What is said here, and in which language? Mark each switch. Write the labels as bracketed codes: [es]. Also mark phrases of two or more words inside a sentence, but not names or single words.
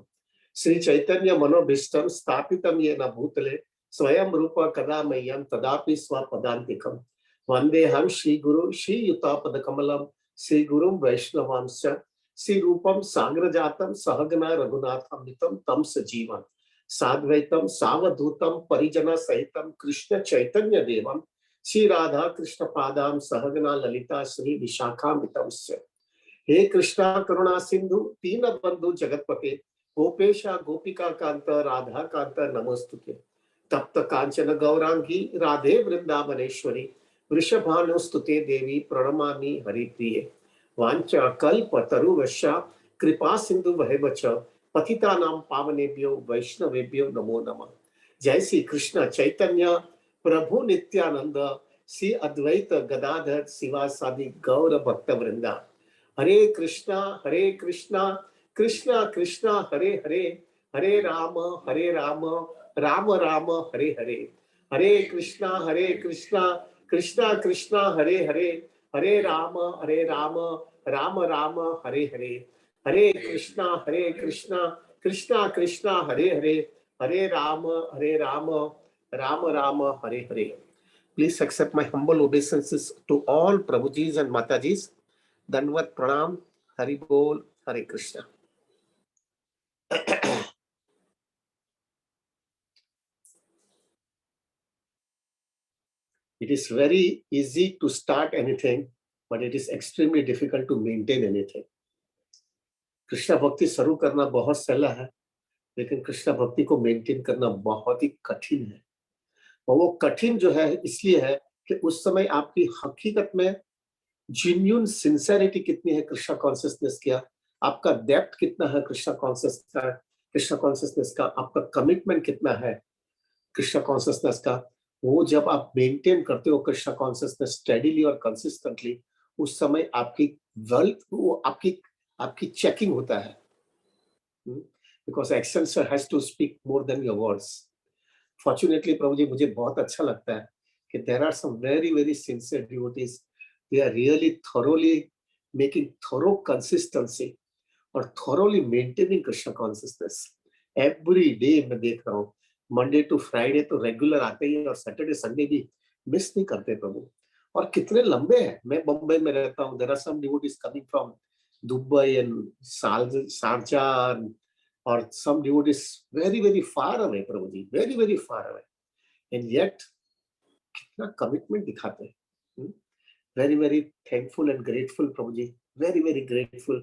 [sa] श्री चैतन्य मनोभीष्टं स्थापितं येन भूतले स्वयं रूप कदा मह्यं तदापि स्वपदान्तिकं वन्देऽहं श्रीगुरु श्रीयुतापदकमलं श्रीगुरुं वैष्णवांश्च श्रीरूपं साग्रजातं सहगना रघुनाथान्वितं तं सजीवं साद्वैतं सावधूतं परिजनसहितं कृष्ण चैतन्य देवं श्री राधा कृष्ण पादाम सहगना ललिता श्री विशाखान्वितंस्य। हे कृष्णा करुणा सिंधु दीन बंधु जगतपते गोपेशा गोपिका कांत राधा कांत नमोस्तुते। तप्त कांचन गौरांगी राधे वृंदावनेश्वरी वृषभानुस्तुते देवी प्रणमामि हरिप्रिये। वाञ्छा कल्पतरुवश्या कृपा सिंधु वैवच पतितानां पावनेभ्यो वैष्णवेभ्यो नमो नमः। जय श्री कृष्ण चैतन्य प्रभु नित्यानंद श्री अद्वैत गदाधर शिवासादि गौर भक्त वृंदा। हरे कृष्णा कृष्णा कृष्णा हरे हरे, हरे राम राम राम हरे हरे। हरे कृष्णा कृष्णा कृष्णा हरे हरे, हरे राम राम राम हरे हरे। हरे कृष्णा कृष्णा कृष्णा हरे हरे, हरे राम राम राम हरे हरे। [en] Please accept my humble obeisances to all Prabhujis and Matajis. [sa] दण्डवत् प्रणाम, हरि बोल, हरे कृष्ण. [en] It is very easy to start anything, but it is extremely difficult to maintain anything. [hi] कृष्णा भक्ति शुरू करना बहुत सहला है, लेकिन कृष्णा भक्ति को मेंटेन करना बहुत ही कठिन है। और वो कठिन जो है इसलिए है कि उस समय आपकी हकीकत में [en] genuine sincerity [hi] कितनी है [en] Krishna consciousness [hi] का, आपका डेप्थ कितना है [en] Krishna consciousness [hi] का, आपका कमिटमेंट कितना है [en] Krishna consciousness [hi] का, वो जब आप मेंटेन करते हो [en] Krishna consciousness steadily [hi] और कंसिस्टेंटली, उस समय आपकी वेल्थ वो आपकी चेकिंग होता है, [en] because actions has to speak more than your words. फॉर्चुनेटली [hi] प्रभु जी मुझे बहुत अच्छा लगता है कि [en] there are some very very sincere devotees, they are really thoroughly making thorough consistency और thoroughly maintaining Krishna consciousness every day। [hi] मैं देख रहा हूँ [en] Monday to Friday [hi] तो रेगुलर आते ही और [en] Saturday Sunday [hi] भी मिस नहीं करते प्रभु। और कितने लंबे हैं, मैं बम्बई में रहता हूँ, [en] there are some devotees coming from Dubai and Sharjah aur some devotees very very far away Prabhu ji, very very far away, and yet [hi] कितना कमिटमेंट दिखाते हैं। [en] very very thankful and grateful Prabhu ji, very very grateful.